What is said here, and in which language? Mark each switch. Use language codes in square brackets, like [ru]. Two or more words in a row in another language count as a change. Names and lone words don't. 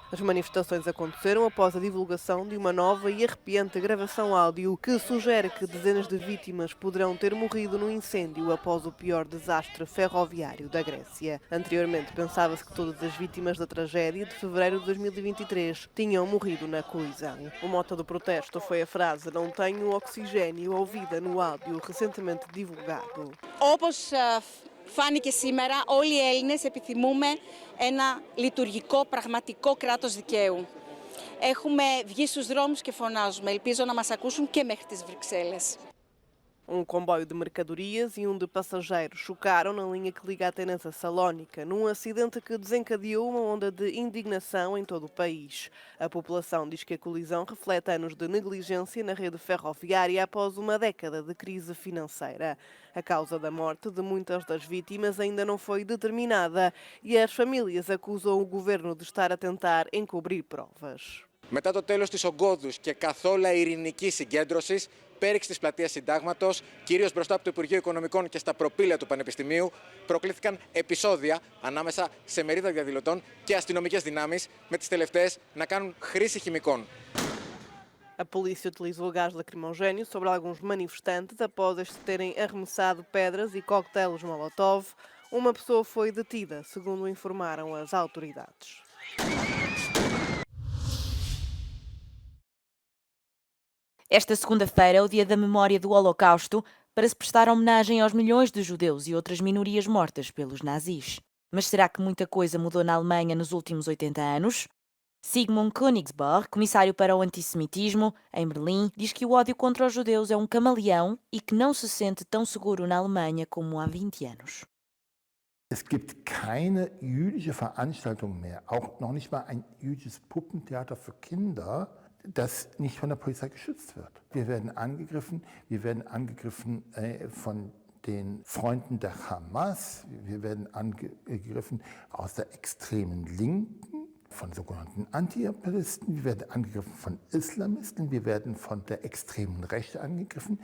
[pt] As manifestações aconteceram após a divulgação de uma nova e arrepiante gravação áudio que sugere que dezenas de vítimas poderão ter morrido no incêndio após o pior desastre ferroviário da Grécia. Anteriormente, pensava-se que todas as vítimas da tragédia de fevereiro de 2023 tinham morrido na colisão. O mote do protesto foi a frase "Não tenho oxigênio", ouvida no áudio recentemente divulgado. [el] Φάνηκε σήμερα, όλοι οι Έλληνες επιθυμούμε ένα λειτουργικό, πραγματικό κράτος δικαίου. Έχουμε βγει στους δρόμους και φωνάζουμε. Ελπίζω να μας ακούσουν και μέχρι τις Βρυξέλλες. [pt] Um comboio de mercadorias e um de passageiros chocaram na linha que liga Atenas a Salónica, num acidente que desencadeou uma onda de indignação em todo o país. A população diz que a colisão reflete anos de negligência na rede ferroviária após uma década de crise financeira. A causa da morte de muitas das vítimas ainda não foi determinada e as famílias acusam o governo de estar a tentar encobrir provas. [el] Μετά το τέλος της ογκώδους και καθόλου ειρηνικής συγκέντρωσης, πέριξη της πλατείας Συντάγματος, κυρίως μπροστά από το Υπουργείο Οικονομικών και στα προπήλαια του Πανεπιστημίου, προκλήθηκαν επεισόδια ανάμεσα σε μερίδα διαδηλωτών και αστυνομικές δυνάμεις, με τις τελευταίες να κάνουν χρήση χημικών. [pt] A polícia utilizou gás lacrimogéneo sobre alguns manifestantes após estes terem arremessado pedras e coquetéis Molotov. Uma pessoa foi detida, segundo informaram as autoridades. Esta segunda-feira é o dia da memória do Holocausto, para se prestar homenagem aos milhões de judeus e outras minorias mortas pelos nazis. Mas será que muita coisa mudou na Alemanha nos últimos 80 anos? Sigmund Königsberg, comissário para o antissemitismo, em Berlim, diz que o ódio contra os judeus é um camaleão e que não se sente tão seguro na Alemanha como há 20 anos. [de] Es gibt keine jüdische Veranstaltung mehr, auch noch nicht mal ein jüdisches Puppentheater für Kinder, das nicht von der Polizei geschützt wird. Wir werden angegriffen von den Freunden der Hamas, wir werden angegriffen aus der extremen Linken, von sogenannten Antiimperialisten, wir werden angegriffen von Islamisten, wir werden von der extremen Rechte angegriffen.